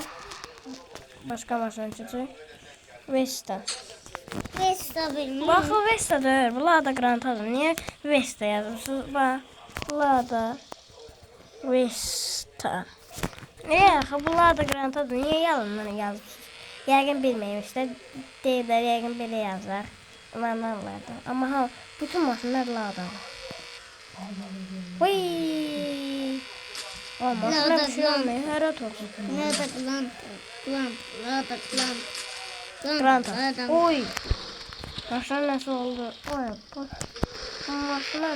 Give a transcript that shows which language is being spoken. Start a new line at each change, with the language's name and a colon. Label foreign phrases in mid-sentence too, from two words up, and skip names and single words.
Turkish: Başka maşın çıkacak. Vesta. Vesta bilmiyorum. Bak o Vesta değil. Bu Lada Granta'dır. Niye Vesta yazmışsınız? Bak. Lada. Vesta. Niye? Bu Lada Granta'dır. Niye yalandan yazmışsınız?
Azerbaijani: Yəqin bilməymişlər. Deyirlər, yəqin belə yazar.
Turkish: Anlarlardı. Ama ha, bütün maşınlar Lada. Vay. O maşına bir şey olmuyor. Her otursun. Granta. Oy. Maşın nasıl oldu? Oy. Maşın.